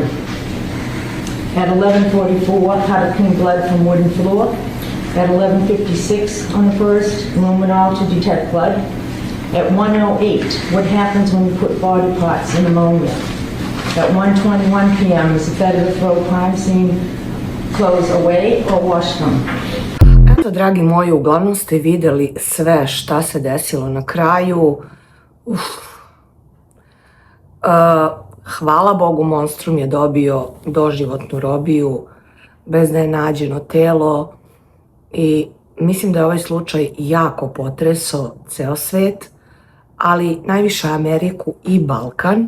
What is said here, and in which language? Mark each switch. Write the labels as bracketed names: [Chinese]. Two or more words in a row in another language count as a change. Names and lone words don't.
[English] At 11:44, how to clean blood from wooden floor. At 11:56 on the 1st, luminol to detect blood. At 1:08, what happens when you put body parts in ammonia? At 1:21 p.m., is it better to throw crime scene clothes away or wash them? [Serbian] Eto, dragi moji, uglavnom ste videli sve šta se desilo na kraju. Hvala Bogu, monstrum je dobio doživotnu robiju bez da je nađeno telo i mislim da je ovaj slučaj jako potresao ceo svet, ali najviše Ameriku i Balkan.